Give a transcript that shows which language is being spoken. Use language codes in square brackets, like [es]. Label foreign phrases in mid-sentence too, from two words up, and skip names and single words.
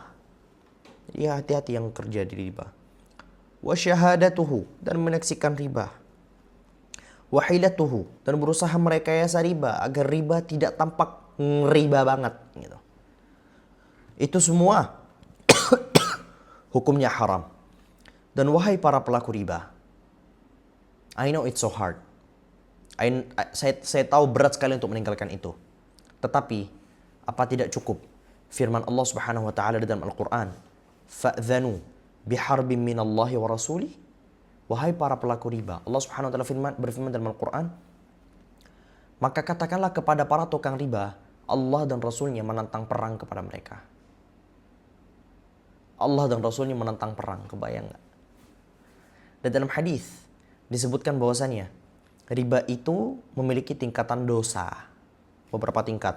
[id] Ya, hati-hati yang kerja di riba. [ar] وشهادته, [id] dan menyaksikan riba. [ar] وحيلته, [id] dan berusaha merekayasa riba agar riba tidak tampak riba banget gitu. Itu semua hukumnya haram. Dan wahai para pelaku riba, [en] I know it's so hard. [id] Saya tahu berat sekali untuk meninggalkan itu. Tetapi apa tidak cukup firman Allah [ar] سبحانه وتعالى [id] dalam Al-Qur'an, [ar] "فأذنوا بحرب من الله ورسوله." [id] Wahai para pelaku riba, Allah [ar] سبحانه وتعالى [id] berfirman dalam Al-Qur'an, maka katakanlah kepada para tukang riba, Allah dan Rasulnya menantang perang kepada mereka. Allah dan Rasulnya menantang perang, kebayang nggak? Dan dalam hadis disebutkan bahwasannya riba itu memiliki tingkatan dosa, beberapa tingkat.